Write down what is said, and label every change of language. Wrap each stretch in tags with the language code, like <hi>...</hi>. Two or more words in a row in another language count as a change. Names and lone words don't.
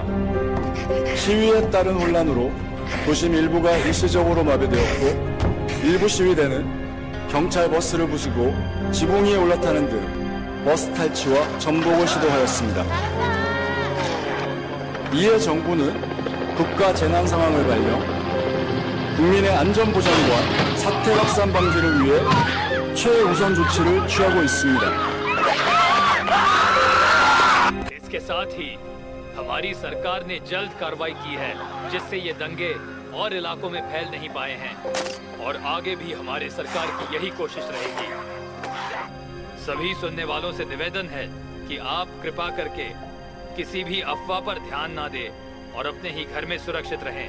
<ko>시위에 따른 혼란으로 도심 일부가 일시적으로 마비되었고 일부 시위대는 경찰 버스를 부수고 지붕 위에 올라타는 등 버스 탈취와 전복을 시도하였습니다. 이에 정부는 국가 재난 상황을 발령, 국민의 안전 보장과 사태 확산 방지를 위해 최우선 조치를 취하고 있습니다.</ko> <hi>इसके साथ ही हमारी सरकार ने जल्द कार्रवाई की है जिससे ये दंगे और इलाकों में फैल नहीं पाए हैं और आगे भी हमारी सरकार की यही कोशिश रहेगी। सभी सुनने वालों से निवेदन है कि आप कृपा करके किसी भी अफवाह पर ध्यान ना दें और अपने ही घर में सुरक्षित रहें।</hi>